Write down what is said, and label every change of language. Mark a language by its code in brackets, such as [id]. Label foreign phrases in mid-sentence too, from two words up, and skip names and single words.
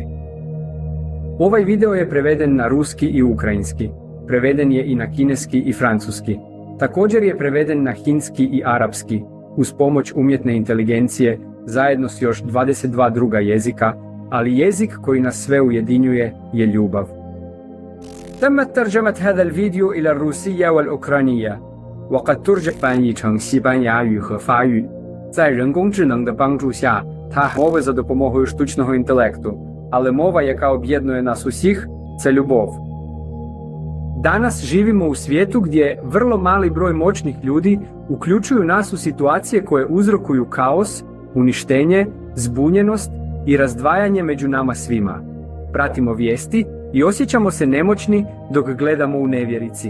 [hr] Ovaj video je preveden na ruski i ukrajinski. Preveden je i na kineski i francuski. Također je preveden na hinski i arapski, uz pomoć umjetne inteligencije, zajedno s još 22 druga jezika, ali jezik koji nas sve ujedinjuje je ljubav. [ar] تمت ترجمة هذا الفيديو إلى الروسية والأوكرانية وقد ترجم [zh] 翻译成西班牙语和法语。在人工智能的帮助下, [uk] мови за допомогою штучного інтелекту, але мова, яка об'єднує нас усіх, це любов. [hr] Danas živimo u svijetu gdje vrlo mali broj moćnih ljudi uključuju nas u situacije koje uzrokuju kaos, uništenje, zbunjenost i razdvajanje među nama svima. Pratimo vijesti i osjećamo se nemoćni dok gledamo u nevjerici.